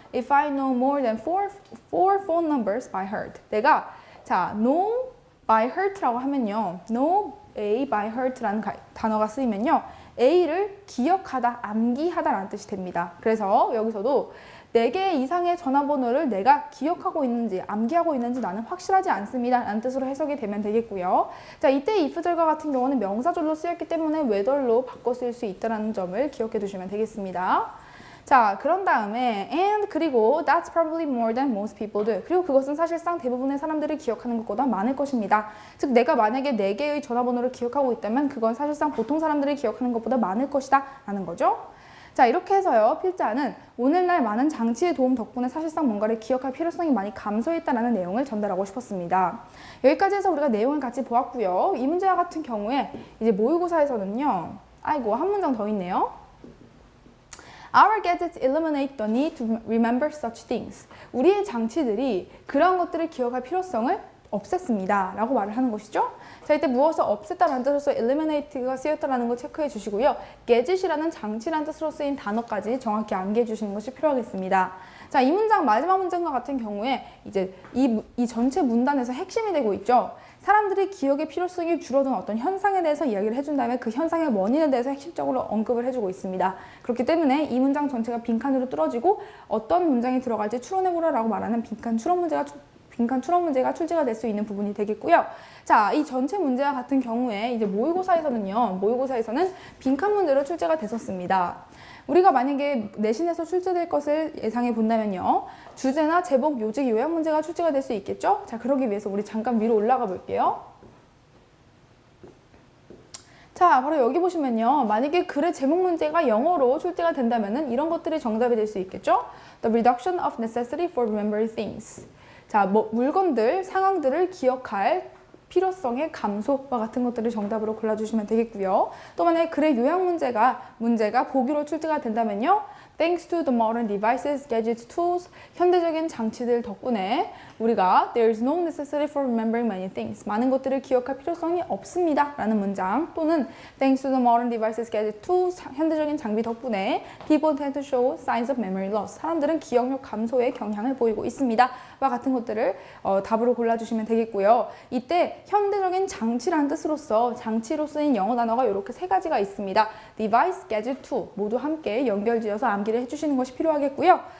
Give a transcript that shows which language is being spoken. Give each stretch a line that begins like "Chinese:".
English: If I know more than four phone numbers by heart.
Korean: 내가, 자, know by heart라고 하면요. know A by heart라는 단어가 쓰이면요. A를 기억하다, 암기하다라는 뜻이 됩니다. 그래서 여기서도 4개 이상의 전화번호를 내가 기억하고 있는지 암기하고 있는지 나는 확실하지 않습니다 라는 뜻으로 해석이 되면 되겠고요. 자, 이때 if절과 같은 경우는 명사절로 쓰였기 때문에 whether로 바꿔 쓸 수 있다는 점을 기억해 두시면 되겠습니다. 자, 그런 다음에
English: and
Korean: 그리고
English: that's probably more than most people do.
Korean: 그리고 그것은 사실상 대부분의 사람들이 기억하는 것보다 많을 것입니다. 즉 내가 만약에 4개의 전화번호를 기억하고 있다면 그건 사실상 보통 사람들이 기억하는 것보다 많을 것이다 라는 거죠. 자, 이렇게 해서요, 필자는 오늘날 많은 장치의 도움 덕분에 사실상 뭔가를 기억할 필요성이 많이 감소했다는 내용을 전달하고 싶었습니다. 여기까지 해서 우리가 내용을 같이 보았고요. 이 문제와 같은 경우에 이제 모의고사에서는요, 아이고, 한 문장 더 있네요.
English: Our gadgets eliminate the need to remember such things.
Korean: 우리의 장치들이 그런 것들을 기억할 필요성을 없앴습니다 라고 말을 하는 것이죠. 자, 이때 무엇을 없앴다라는 뜻으로서 eliminate가 쓰였다는 걸 체크해 주시고요. gadget이라는 장치라는 뜻으로 쓰인 단어까지 정확히 암기해 주시는 것이 필요하겠습니다. 자, 이 문장 마지막 문장과 같은 경우에 이제 이 전체 문단에서 핵심이 되고 있죠. 사람들이 기억의 필요성이 줄어든 어떤 현상에 대해서 이야기를 해준 다음에 그 현상의 원인에 대해서 핵심적으로 언급을 해주고 있습니다. 그렇기 때문에 이 문장 전체가 빈칸으로 뚫어지고 어떤 문장이 들어갈지 추론해보라라고 말하는 빈칸 추론 문제가 출제가 될 수 있는 부분이 되겠고요. 자, 이 전체 문제와 같은 경우에 이제 모의고사에서는 빈칸 문제로 출제가 됐었습니다. 우리가 만약에 내신에서 출제될 것을 예상해 본다면요. 주제나 제목, 요직, 요약 문제가 출제가 될 수 있겠죠? 자, 그러기 위해서 우리 잠깐 위로 올라가 볼게요. 자, 자, 바로 여기 보시면요. 만약에 글의 제목 문제가 영어로 출제가 된다면은 이런 것들이 정답이 될 수 있겠죠?
English: The reduction of necessity for remembering things.
Korean: 자, 물건들, 상황들을 기억할 필요성의 감소와 같은 것들을 정답으로 골라주시면 되겠고요. 또 만약에 글의 요약 문제가 보기로 출제가 된다면요.
English: Thanks to the modern devices, gadgets, tools,
Korean: 현대적인 장치들 덕분에 우리가
English: There is no necessity for remembering many things.
Korean: 많은 것들을 기억할 필요성이 없습니다. 라는 문장 또는
English: Thanks to the modern devices, gadgets, tools,
Korean: 현대적인 장비 덕분에
English: People tend to show signs of memory loss.
Korean: 사람들은 기억력 감소의 경향을 보이고 있습니다. 와 같은 것들을 답으로 골라주시면 되겠고요. 이때 현대적인 장치라는 뜻으로서 장치로 쓰인 영어 단어가 이렇게 세 가지가 있습니다. Device, gadget, tool 모두 함께 연결지어서 암기를 해주시는 것이 필요하겠고요.